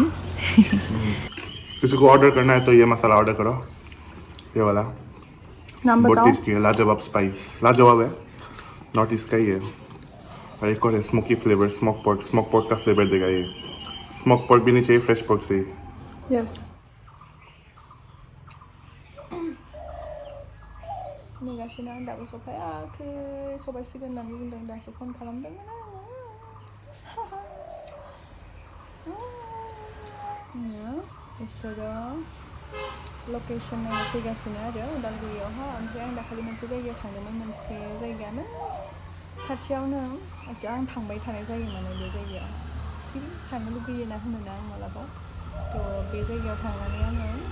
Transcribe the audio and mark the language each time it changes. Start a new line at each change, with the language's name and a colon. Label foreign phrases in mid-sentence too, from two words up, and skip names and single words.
Hindi: किसी को ऑर्डर करना है तो ये मसाला ऑर्डर करो ये वाला बहुत टेस्टी है लाजवाब स्पाइस लाजवाब है नॉर्थ ईस्ट का ही है और एक और है
English: smoky flavour smoke pork
Hindi: का फ्लेवर देगा ये
English: smoke pork
Hindi: भी नहीं चाहिए
English: fresh pork
Hindi: से
Bodo: यस नेगासिनो आं दाबो सफायाखै सफायसिगोन होननानै बुंदों दासो फन खालामदोंमोन आङो बिसोरो लकेसन नायनो फैगासिनो आरो उदालगुरियावहा ओमफ्राय आं दाखालि मोनसे जायगायाव थांदोंमोन मोनसे जायगायानो खाथियावनो आं थांबाय थानाय जायो माने बे जायगायाव सिरि थांनो लुगैयो ना होनोना आं मालाबा थ' बे जायगायाव थांनानै आङो